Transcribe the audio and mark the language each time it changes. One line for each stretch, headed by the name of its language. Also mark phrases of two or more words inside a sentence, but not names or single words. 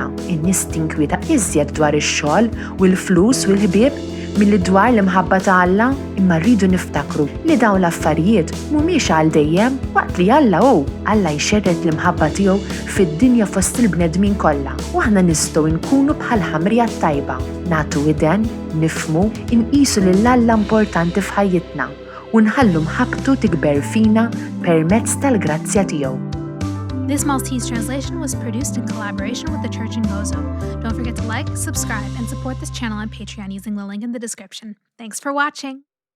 Maltese: In-nies tinkwieta iżjed dwar ix-xogħol u l-flus u l-ħbieb milli dwar l-imħabba ta' Alla, imma rridu niftakru li dawn l-affarijiet mhumiex għal dejjem waqt li Alla Alla jxerred l-imħabba tiegħu fid-dinja fost il-bnedmin kollha u aħna nistgħu nkunu bħal ħamrija tajba, nagħtu widen, nifhmu, inqisu lil Alla importanti f'ħajjitna u nħallu mħabbtu tikber fina permezz tal-grazzja tiegħu.
English: This Maltese translation was produced in collaboration with the Church in Gozo. Don't forget to like, subscribe, and support this channel on Patreon using the link in the description. Thanks for watching!